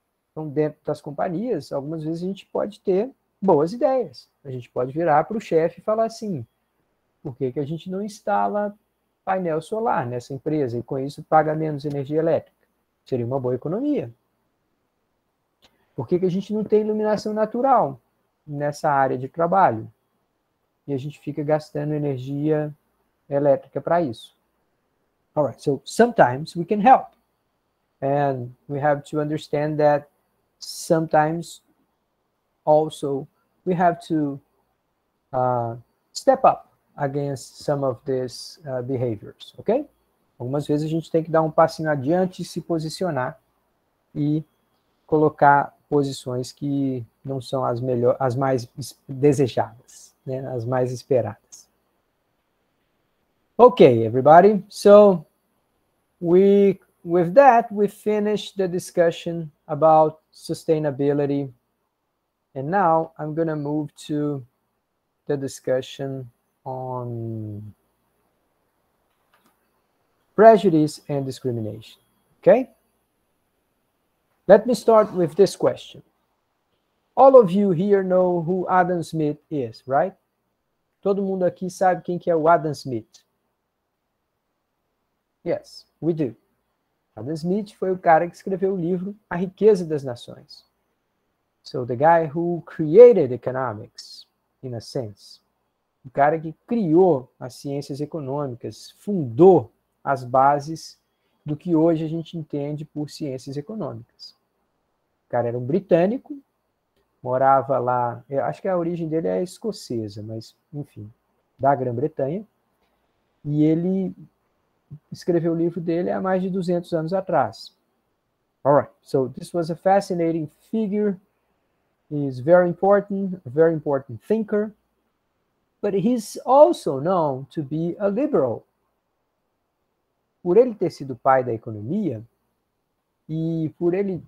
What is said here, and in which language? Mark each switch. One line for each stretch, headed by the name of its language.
Portuguese: Então, dentro das companhias, algumas vezes a gente pode ter boas ideias. A gente pode virar para o chefe e falar assim, por que a gente não instala painel solar nessa empresa e com isso paga menos energia elétrica? Seria uma boa economia. Por que a gente não tem iluminação natural nessa área de trabalho? E a gente fica gastando energia elétrica para isso.
English: All right, so sometimes we can help. And we have to understand that sometimes also we have to step up against some of these behaviors, ok?
Portuguese: Algumas vezes a gente tem que dar um passinho adiante e se posicionar e colocar posições que não são as mais desejadas, né? As mais esperadas.
English: Okay, everybody. So with that, we finished the discussion about sustainability. And now I'm going to move to the discussion on prejudice and discrimination. Okay? Let me start with this question. All of you here know who Adam Smith is, right?
Portuguese: Todo mundo aqui sabe quem que é o Adam Smith.
English: Yes, we do.
Portuguese: Adam Smith foi o cara que escreveu o livro A Riqueza das Nações.
English: So the guy who created economics, in a sense.
Portuguese: O cara que criou as ciências econômicas, fundou as bases do que hoje a gente entende por ciências econômicas. O cara era um britânico, morava lá, eu acho que a origem dele é escocesa, mas, enfim, da Grã-Bretanha, e ele escreveu o livro dele há mais de 200 anos atrás.
English: All right, so this was a fascinating figure. He's very important, a very important thinker, but he's also known to be a liberal.
Portuguese: Por ele ter sido pai da economia, e por ele...